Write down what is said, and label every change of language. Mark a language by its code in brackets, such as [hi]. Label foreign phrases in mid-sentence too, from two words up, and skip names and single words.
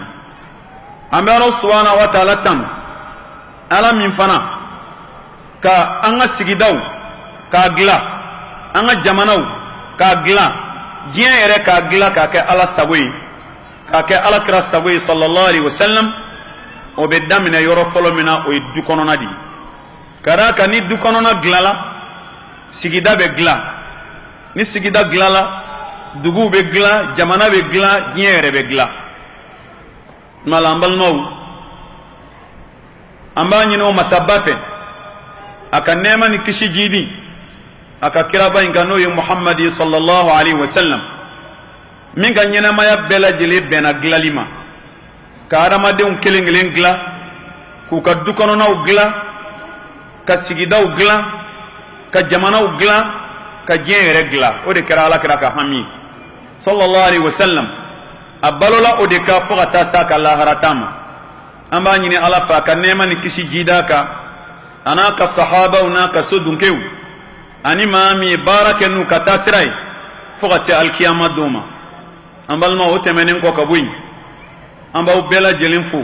[bm] An bɛ ala [ar] سبحانه وتعالى [bm] tan, ala min fana ka an ka sigidaw k'a dilan, an ka jamanaw k'a dilan, diɲɛ yɛrɛ k'a dilan k'a kɛ ala sago ye, k'a kɛ alakira sago ye [ar] صلى الله عليه وسلم. [bm] O bɛ daminɛ yɔrɔ fɔlɔ min na, o ye du kɔnɔna de ye. Ka d'a kan ni du kɔnɔna dilanla, sigida bɛ dilan. Ni sigida dilanla, duguw bɛ dilan, jamana bɛ dilan, diɲɛ yɛrɛ bɛ dilan. Mala an balimaw, an b'a ɲini o masaba fɛ a ka nɛɛma ni kisi jidi a ka kiraba in kan, n'o ye Muhamadi [ar] صلى الله عليه وسلم, [bm] min ka ɲɛnamaya bɛɛ lajɛlen bɛnna dilanli ma. Ka hadamadenw kelen kelen dilan, k'u ka du kɔnɔnaw dilan, ka sigidaw dilan, ka jamanaw dilan, ka diɲɛ yɛrɛ dilan. O de kɛra alakira ka hami [ar] صلى الله عليه وسلم. [bm] A balola o de ka fo ka taa s'a ka laharata ma. An b'a ɲini ala fɛ a ka nɛɛma ni kisi jida kan, a n'a ka sahabaw n'a ka so dunkew, ani maa min ye baara kɛ n'u ka taa sira ye fo ka se alikiyama don ma. An balima, o tɛmɛnen kɔ ka bɔ yen, an b'aw bɛɛ lajɛlen fo.